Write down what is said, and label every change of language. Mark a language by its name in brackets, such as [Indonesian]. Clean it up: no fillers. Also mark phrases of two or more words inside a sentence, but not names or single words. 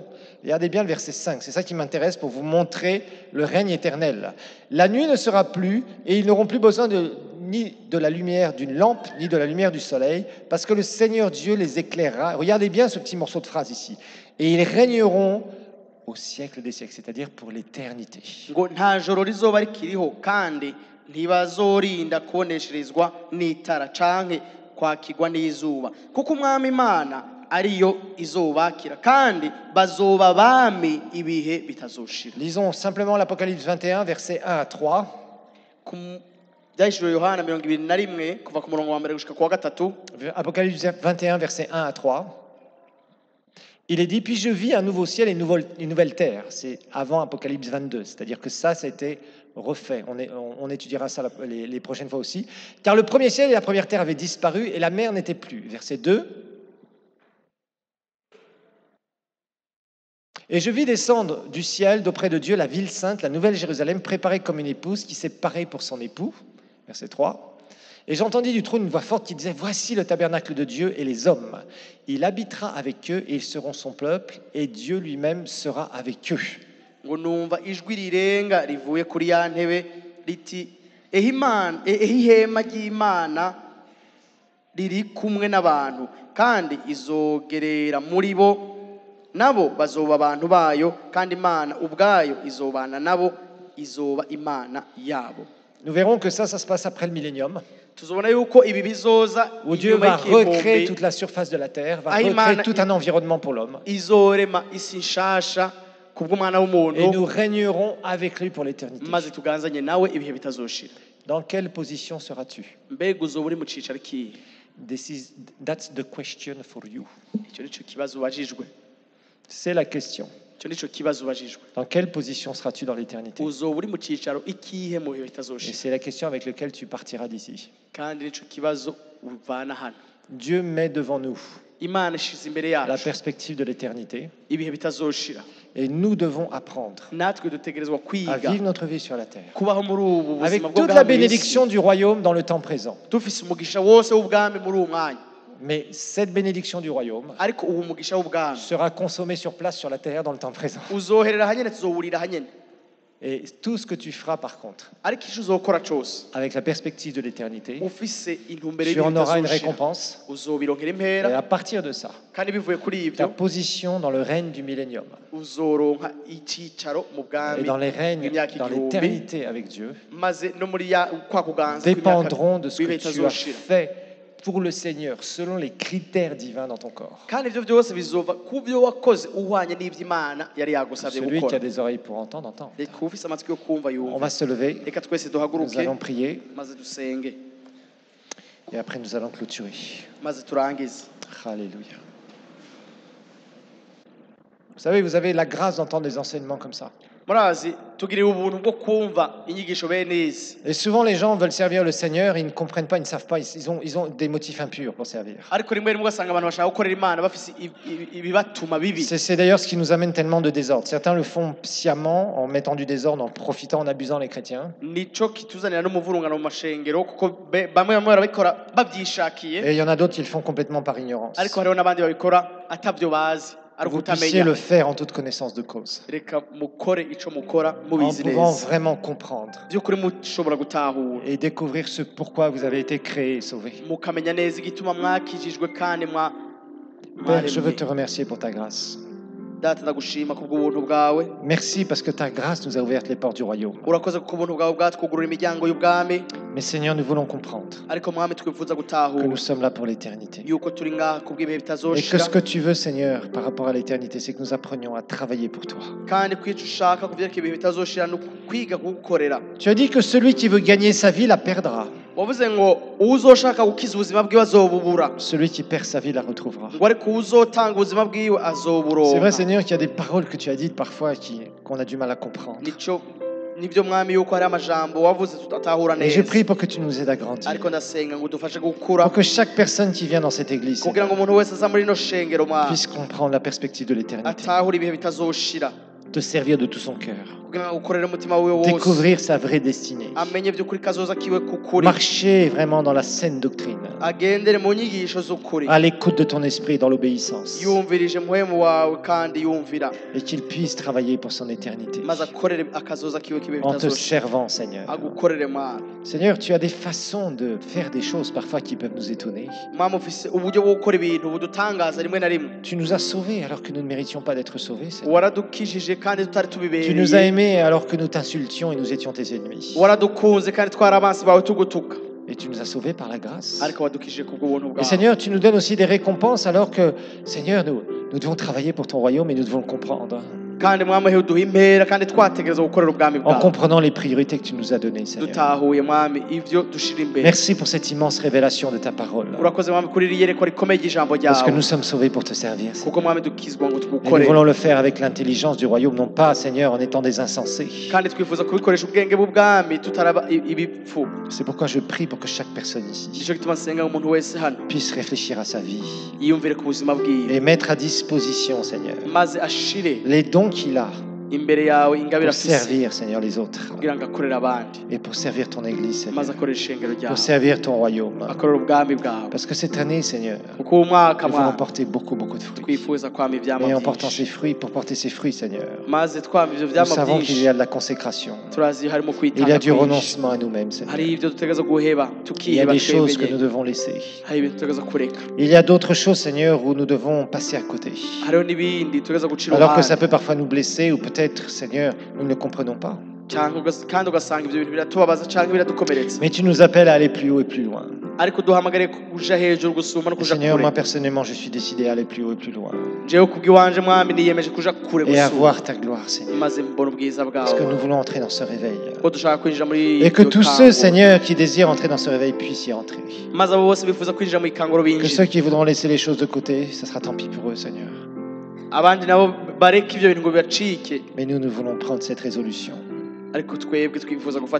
[French] Regardez bien le verset 5, c'est ça qui m'intéresse pour vous montrer le règne éternel. La nuit ne sera plus et ils n'auront plus besoin ni de la lumière d'une lampe, ni de la lumière du soleil, parce que le Seigneur Dieu les éclairera. Regardez bien ce petit morceau de phrase ici. Et ils régneront au siècle des siècles, c'est-à-dire pour l'éternité. [Rundi] Ngo nta joro rizoba rikiriho kandi ntibazorinda kubonesherezwa n'itara canke kwakirwa n'izuba kuko umwami Imana ariyo izobakira kandi bazoba bami ibihe bitazoshira. [French] Lisons simplement l'Apocalypse 21 versets 1 à 3. [Rundi] Byahishuriwe Yohana 21 kuva ku murongo wa mbere gushika ku wa gatatu. [French] Apocalypse 21 versets 1 à 3. Il est dit, puis je vis un nouveau ciel et une nouvelle terre. C'est avant Apocalypse 22, c'est-à-dire que ça a été refait. On étudiera ça les prochaines fois aussi. Car le premier ciel et la première terre avaient disparu et la mer n'était plus. Verset 2. Et je vis descendre du ciel d'auprès de Dieu la ville sainte, la nouvelle Jérusalem, préparée comme une épouse qui s'est parée pour son époux. Verset 3. Et j'entendis du trône une voix forte qui disait, voici le tabernacle de Dieu et les hommes. Il habitera avec eux et ils seront son peuple et Dieu lui-même sera avec eux. [Rundi] Ngo numva ijwi rirenga rivuye kuri ya ntebe riti ihema ry'Imana riri kumwe n'abantu kandi izogerera muri bo nabo bazoba abantu bayo kandi Imana ubwayo izobana nabo izoba Imana yabo. [French] Nous verrons que ça se passe après le millénium, [Rundi] tuzobona yuko ibi bizoza [French] où Dieu va recréer toute la surface de la terre, va recréer tout un environnement pour l'homme. [Rundi] izorema isi nshasha kubw'umwana [French] Et [Rundi] w'umuntu [French] nous régnerons avec lui pour l'éternité. [Rundi] maze tuganzanye nawe ibihe bitazoshira. [French] Dans quelle position seras-tu? [Rundi] Mbega uzoba uri mu cicaro kihe? [English] That's the question for you. [Rundi] Icyo nico kibazo ubajijwe. [French] C'est la question. [Rundi] Icyo nico kibazo ubajijwe. [French] Dans quelle position seras-tu dans l'éternité? [Rundi] Uzoba uri mu cicaro ikihe mu bihe [French] Et [Rundi] bitazoshira? [French] c'est la question avec laquelle tu partiras d'ici. [Rundi] Kandi nico kibazo uvana hano. [French] Dieu met devant nous [Rundi] Imana ishize imbere [French] la [Rundi] yacu [French] perspective de l'éternité [Rundi] ibihe bitazoshira. [French] et nous devons apprendre [Rundi] Natwe dutegerezwa [French] à [Rundi] kwiga [French] vivre notre vie sur la terre [Rundi] kubaho muri ubu [French] avec [Rundi] buzima bwo [French] toute la [Rundi] bwa mw'isi. [French] bénédiction du royaume dans le temps présent. [Rundi] Dufise umugisha wose w'ubwami muri uwo mwanya. [French] Mais cette bénédiction du royaume [Rundi] Ariko ubu umugisha w'ubwami [French] sera consommée sur place sur la terre dans le temps présent. [Rundi] uzoherera hanyene tuzowurira hanyene. [French] Et tout ce que tu feras par contre, [Rundi] Ariko icyo uzokora cyose [French] avec la perspective de l'éternité, [Rundi] ufise intumbero [French] tu en auras une [Rundi] y'ibitazoshira [French] récompense. [Rundi] uzobironkera [French] Et [Rundi] impera [French] à partir de ça, [Rundi] kandi bivuye kuri [French] ta [Rundi] ibyo [French] position dans le règne du millénium [Rundi] uzoronka icicaro mu [French] et [Rundi] bwami [French] dans les règnes, [Rundi] bw'imyaka [French] dans [Rundi] igihumbi [French] l'éternité avec Dieu [Rundi] maze no muri kwa kuganza [French] dépendront de ce [Rundi] kw'imyaka [French] que tu as [Rundi] bitazoshira. [French] fait pour le Seigneur selon les critères divins dans ton corps. [Rundi] kandi ibyo byose bizova ku byo wakoze uhwanye n'ibyo Imana yari yagusabye [French] Celui qui a [Rundi] gukora. [French] des oreilles pour entendre, entend. [Rundi] Reka ufise amatwi yo kumva [French] On [Rundi] yumva. [French] va se lever, [Rundi] Reka twese [French] nous [Rundi] duhaguruke [French] allons prier [Rundi] maze dusenge [French] et après nous allons clôturer. [Rundi] maze turangize. [French] Alléluia. Vous savez, vous avez la grâce d'entendre des enseignements comme ça. [Rundi] Murazi tugiriwe ubuntu bwo kumva inyigisho bene izi. [French] Et souvent, les gens veulent servir le Seigneur, ils ne comprennent pas, ils ne savent pas, ils ont des motifs impurs pour servir. [Rundi] Ariko rimwe rimwe ugasanga abantu bashaka gukorera Imana bafise ibibatuma bibi. [French] C'est d'ailleurs ce qui nous amène tellement de désordre. Certains le font sciemment, en mettant du désordre, en profitant, en abusant les chrétiens. [Rundi] Nico kituzanira n'umuvurungano mu mashengero kuko bamwe barabikora babyishakiye. [French] Et il y en a d'autres qui le font complètement par ignorance. [Rundi] Ariko hariho n'abandi babikora atabyo bazi. [French] Que vous puissiez le faire en toute connaissance de cause. [Rundi] Reka mukore ico mukora [French] En [Rundi] mubizi [French] pouvant [Rundi] neza. [French] vraiment comprendre [Rundi] By'ukuri mushobora gutahura. [French] et découvrir ce pourquoi vous avez été créé et sauvé. [Rundi] Mukamenya neza igituma mwakijijwe kandi [French] Père, je veux te remercier pour ta grâce. [Rundi] Data ndagushima kubw'ubuntu bwawe. [French] Merci parce que ta grâce nous a ouvert les portes du royaume. [Rundi] Urakoze kuko ubuntu bwawe bwatwugurura imiryango y'ubwami. [French] Mais Seigneur, nous voulons comprendre [Rundi] Ariko mwami twifuza [French] que [Rundi] gutahura [French] nous sommes là pour l'éternité. [Rundi] yuko turi ngaha kubw'ibihe [French] Et que [Rundi] bitazoshira. [French] ce que tu veux, Seigneur, par rapport à l'éternité, c'est que nous apprenions à travailler pour toi. [Rundi] Kandi kwica ushaka kuvyerekeye ibihe bitazoshira no kwiga kugukorera. [French] Tu as dit que celui qui veut gagner sa vie la perdra. [Rundi] Wavuze ngo uzoshaka gukiza ubuzima bwiwe azobubura. [French] Celui qui perd sa vie la retrouvera. [Rundi] Ngo ariko uzotanga ubuzima bwiwe azoburonka. [French] C'est vrai, Seigneur, qu'il y a des paroles que tu as dites parfois qu'on a du mal à comprendre. [Rundi] Nico nibyo mwami yuko hari amajambo wavuze tutatahura [French] Et je [Rundi] neza. [French] prie pour que tu nous aides à grandir. [Rundi] Ariko ndasenga ngo udufashe gukura [French] Pour que chaque personne qui vient dans cette église [Rundi] kugira ngo umuntu wese aza muri ino shengero mwami [French] puisse comprendre la perspective de l'éternité. [Rundi] atahura ibihe bitazoshira. [French] Te servir de tout son cœur. [Rundi] Kugira ngo ukorere umutima wiwe wose. [French] Découvrir sa vraie destinée. [Rundi] Amenye by'ukuri kazoza kiwe kukuri. [French] Marcher vraiment dans la saine doctrine. [Rundi] Agendere mu nyigisho z'ukuri. [French] À l'écoute de ton esprit dans l'obéissance. [Rundi] Yumvirije muhemu wawe kandi yumvira. [French] Et qu'il puisse travailler pour son éternité. [Rundi] Maze akorere akazoza kiwe kibe [French] En te [Rundi] bitazoshira. [French] servant, Seigneur. [Rundi] Agukorere mwami. [French] Seigneur, tu as des façons de faire des choses parfois qui peuvent nous étonner. [Rundi] Mwami ufise uburyo bwo gukora ibintu budutangaza rimwe na rimwe. [French] Tu nous as sauvés alors que nous ne méritions pas d'être sauvés, Seigneur. [Rundi] Waradukijije kandi tutari [French] Tu [Rundi] tubibereye. [French] nous as aimés alors que nous t'insultions et nous étions tes ennemis. [Rundi] Waradukunze kandi twari abansi bawe tugutuka. [French] Et tu nous as sauvés par la grâce. [Rundi] Ariko wadukijije kubw'ubuntu [French] Et [Rundi] bwawe. [French] Seigneur, tu nous donnes aussi des récompenses alors que, Seigneur, nous devons travailler pour ton royaume et nous devons le comprendre. [Rundi] Kandi mwami uduha impera kandi twategereza gukorera ubwami [French] En [Rundi] bwawe. [French] comprenant les priorités que tu nous as données, Seigneur. [Rundi] Dutahuye mwami ivyo dushira imbere. [French] Merci pour cette immense révélation de ta parole. [Rundi] Urakoze mwami kuri iri yerekwa rikomeye ry'ijambo [French] Parce que [Rundi] ryawe. [French] nous sommes sauvés pour te servir. Seigneur. [Rundi] Kuko mwami dukizwa ngo [French] Et nous [Rundi] tugukorere. [French] voulons le faire avec l'intelligence du royaume, non pas, Seigneur, en étant des insensés. [Rundi] Kandi twifuza kubikoresha ubwenge bw'ubwami tutaraba ibipfu. [French] C'est pourquoi je prie pour que chaque personne ici [Rundi] Nico gituma nsenga ngo umuntu wese hano [French] puisse réfléchir à sa vie [Rundi] yiyumvire ku buzima bwiwe [French] et mettre à disposition, Seigneur, [Rundi] maze ashire [French] les dons qu'il a [Rundi] imbere yawe ingabire [French] pour [Rundi] afise [French] servir, Seigneur, les autres. [Rundi] kugira ngo akorere abandi [French] Et pour servir ton Église, Seigneur. [Rundi] maze akorere ishengero ryawe [French] Pour servir ton royaume. [Rundi] akorere ubwami bwawe [French] Parce que cette année, Seigneur, [Rundi] kuko uwo mwaka [French] nous voulons [Rundi] mwana [French] porter beaucoup de fruits. [Rundi] twifuza kwama ivyama [French] Et en portant ces [Rundi] byinshi [French] fruits, pour porter ces fruits, Seigneur, [Rundi] maze twama ivyo [French] nous [Rundi] vyama [French] savons qu'il y [Rundi] byinshi [French] a de la consécration. [Rundi] turazi harimo [French] Il y [Rundi] kwitanga [French] a du [Rundi] kwinshi [French] renoncement à nous-mêmes, Seigneur. [Rundi] hari ivyo dutegereza guheba [French] Il y a [Rundi] tukiheba [French] des choses que [Rundi] twebwe [French] nous devons laisser. [Rundi] hari ibintu tutegereza kureka [French] Il y a d'autres choses, Seigneur, où nous devons passer à côté. [Rundi] hariho n'ibindi tutegereza gucira [French] Alors que ça [Rundi] uruhande [French] peut parfois nous blesser, ou peut-être, Seigneur, nous ne le comprenons pas. [Rundi] kandi ugasanga ivyo bintu biratubabaza canke biradukomeretsa [French] Mais tu nous appelles à aller plus haut et plus loin. [Rundi] ariko duhamagare kuja hejuru gusumba no [French] Et [Rundi] kuja [French] Seigneur, moi [Rundi] kure [French] personnellement, je suis décidé à aller plus haut et plus loin. [Rundi] jewe kubw'iwanje mwami niyemeje kuja kure [French] Et à [Rundi] gusumba [French] voir ta gloire, Seigneur. [Rundi] maze mbona ubwiza [French] Parce que [Rundi] bwawe [French] nous voulons entrer dans ce réveil. [Rundi] ko dushaka kwinjira muri [French] Et que [Rundi] iryo [French] tous ceux, [Rundi] kanguro. [French] Seigneur, qui désirent entrer dans ce réveil puissent y entrer. [Rundi] maze abo bose bifuza kwinjira mu ikanguro [French] Que ceux [Rundi] binjira [French] qui voudront laisser les choses de côté, ça sera tant pis pour eux, Seigneur. [Rundi] abandi nabo bareka ivyo bintu ngo bibacike [French] Mais nous voulons prendre cette résolution. [Rundi] ariko twebwe twifuza gufata